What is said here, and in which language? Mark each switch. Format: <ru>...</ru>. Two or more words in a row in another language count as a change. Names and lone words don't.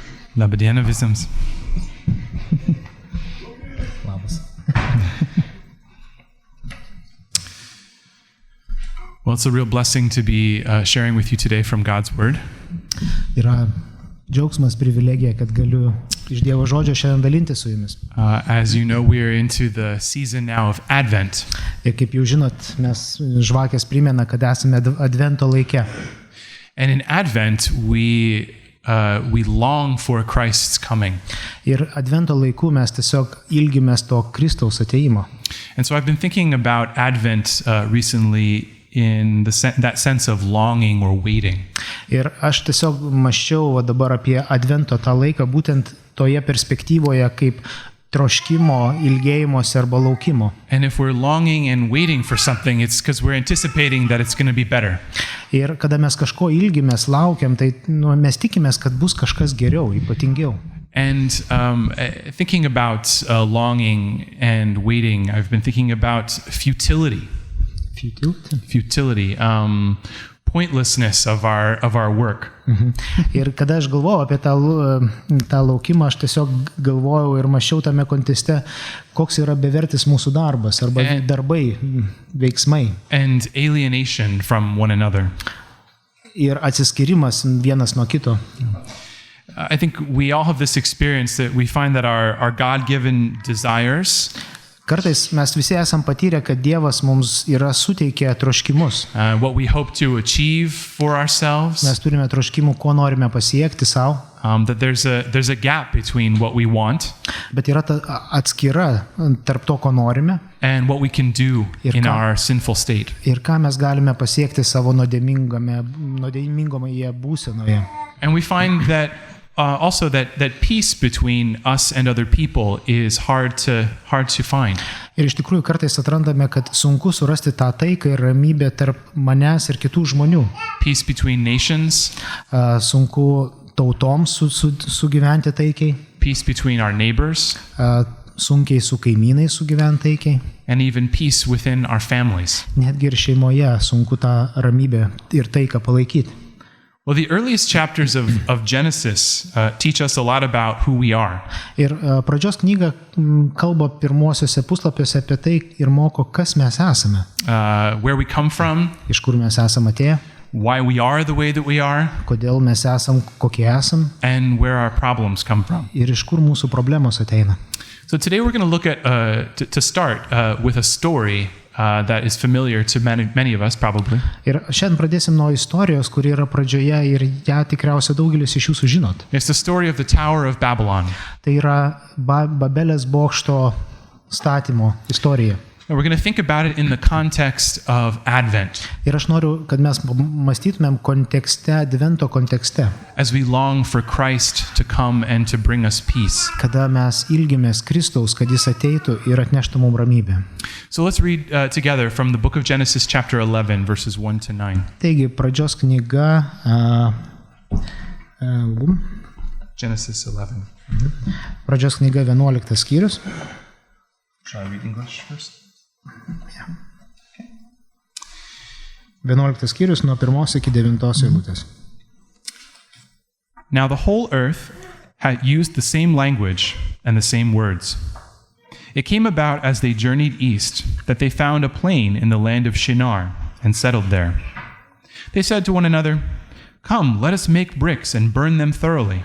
<lt>Labą dieną visiems. Labas.</lt> <en>Well, it's a real blessing to be sharing with you today from God's Word.</en> <lt>Yra džiaugsmas, privilegija, kad galiu iš Dievo žodžio šiandien dalinti su jumis.</lt> <en>As you know, we are into the season now of Advent.</en> <lt>Ir kaip jau žinot, mes žvakės primena, kad esame Advento laike.</lt> <en>And in Advent, we long for Christ's coming.</en> <lt>Ir Advento laiku mes tiesiog ilgimės to Kristaus ateimo.</lt> <en>And so I've been thinking about Advent recently in that sense of longing or waiting.</en> <lt>Ir aš tiesiog mąsčiau dabar apie Advento tą laiką būtent toje perspektyvoje kaip troškimo, ilgėjimosi arba laukimo.</lt> <en>And if we're longing and waiting for something, it's because we're anticipating that it's going to be better.</en> <lt>Ir kada mes kažko ilgimės, laukiam, tai mes tikimės, kad bus kažkas geriau, ypatingiau.</lt> <en>And thinking about longing and waiting, I've been thinking about futility. Futility, pointlessness of our work.</en> <lt>Ir kada aš galvojau apie tą laukimą, aš tiesiog galvojau ir mąsčiau tame konteste, koks yra bevertis mūsų darbas arba darbai, veiksmai.</lt> <en>And alienation from one another.</en> <lt>Ir atsiskirimas vienas nuo kito.</lt> <en>I think we all have this experience that we find that our God-given desires.</en> <lt>Kartais mes visi esam patyrę, kad Dievas mums yra suteikę troškimus.</lt> <en>What we hope to achieve for ourselves.</en> <lt>Mes turime troškimų, ko norime pasiekti savo.</lt> <en>That there's a gap between what we want.</en> <lt>Bet yra ta atskira tarp to, ko norime.</lt> <en>And what we can do in our sinful state.</en> <lt>Ir ką mes galime pasiekti savo nuodėmingoje būsenoje.</lt> <en>And we find that also that peace between us and other people is hard to find.</en> <lt>Ir iš tikrųjų kartais atrandame, kad sunku surasti tą taiką ir ramybę tarp manęs ir kitų žmonių.</lt> <en>Peace between nations.</en> <lt>Sunku tautoms sugyventi taikiai.</lt> <en>Peace between our neighbors.</en> <lt>Sunkiai su kaimynais sugyventi taikiai.</lt> <en>And even peace within our families.</en> <lt>Netgi ir šeimoje sunku tą ramybę ir taiką palaikyti.</lt> <en>Well, the earliest chapters of Genesis teach us a lot about who we are.</en> <lt>Ir pradžios knyga kalba pirmosiuose puslapiuose apie tai ir moko, kas mes esame.</lt> <en>Where we come from.</en> <lt>Iš kur mes esame atėję.</lt> <en>Why we are the way that we are.</en> <lt>Kodėl mes esam, kokie esam.</lt> <en>And where our problems come from.</en> <lt>Ir iš kur mūsų problemos ateina.</lt> <en>So today we're going to look at, to start with a story that is familiar to many of us probably.</en> <lt>Ir šiandien pradėsim nuo istorijos, kuri yra pradžioje ir ją tikriausiai daugelis iš jūsų žinot.</lt> <en>It's the story of the Tower of Babylon.</en> <lt>Tai yra Babelės bokšto statymo istorija.</lt> <en>And we're going to think about it in the context of Advent.</en> <lt>Ir aš noriu, kad mes mąstytumėm kontekste, Advento kontekste.</lt> <en>As we long for Christ to come and to bring us peace.</en> <lt>Kada mes ilgimės Kristaus, kad jis ateitų ir atneštų mums ramybę.</lt> <en>So let's read together from the book of Genesis chapter 11 verses 1 to 9.</en> <lt>Taigi, pradžios knyga</lt> <en>Genesis 11.</en> <lt>Pradžios knyga 11 skyrius.</lt> <en>Shall I read English first?</en> <lt>11 skyrius nuo 1 iki 9 eilutės.</lt> <en>Now the whole earth had used the same language and the same words. It came about as they journeyed east that they found a plain in the land of Shinar and settled there. They said to one another, "Come, let us make bricks and burn them thoroughly."</en>